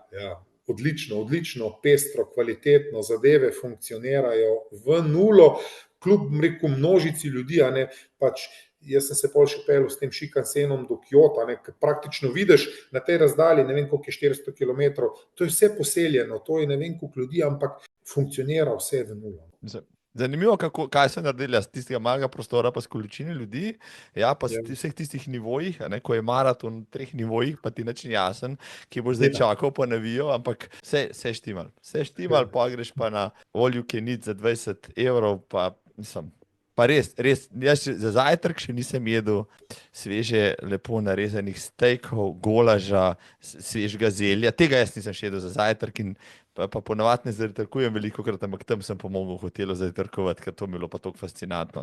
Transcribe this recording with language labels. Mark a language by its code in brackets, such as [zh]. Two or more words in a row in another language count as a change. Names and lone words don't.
[sl] Odlično, pestro, kvalitetno, zadeve funkcionirajo v nulo, kljub množici ljudi, pač jaz sem se pol še peljal s tem Shinkansenom do Kjota, praktično vidiš na tej razdalji, ne vem koliko je 400 kilometrov, to je vse poseljeno, to je ne vem koliko ljudi, ampak funkcionira vse v nulo. Zanimivo, kaj so naredili z tistega malega prostora, pa s količine ljudi, pa s vseh tistih nivojih, ko je maraton v 3 nivojih, pa ti nič ni jasen, ki boš zdaj čakal, pa navijo, ampak vse štimal, pa greš pa na [en] all you can eat [sl] za 20 evrov, pa mislim, Pa res, jaz za zajtrk še nisem jedel sveže, lepo narezanih stejkov, golaža, svežega zelja. Tega jaz nisem še jedel za zajtrk in pa ponavadi ne zajtrkujem velikokrat, ampak tam sem pomogel v hotelu zajtrkovati, ker to mi je bilo pa tako fascinantno.